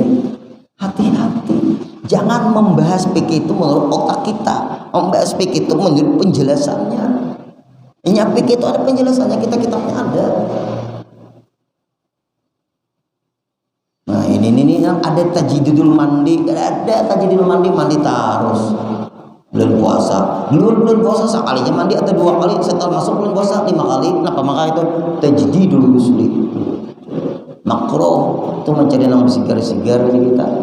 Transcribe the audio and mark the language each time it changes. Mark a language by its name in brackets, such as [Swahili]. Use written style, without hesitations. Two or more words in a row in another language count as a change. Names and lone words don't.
[Indonesian] Hati-hati, jangan membahas fikih itu menurut otak kita, membahas fikih itu menurut penjelasannya. Ini fikih itu ada penjelasannya, kitabnya ada. Nah ini yang ada tajdidul mandi, ada tajdidul mandi terus. Bulan puasa, bulan puasa sekalinya mandi atau 2 kali, setelah masuk bulan puasa 5 kali. Kenapa maka itu [Arabic] تجديد الغسل? [Indonesian] Makruh itu mencari nama sigar-sigar kita.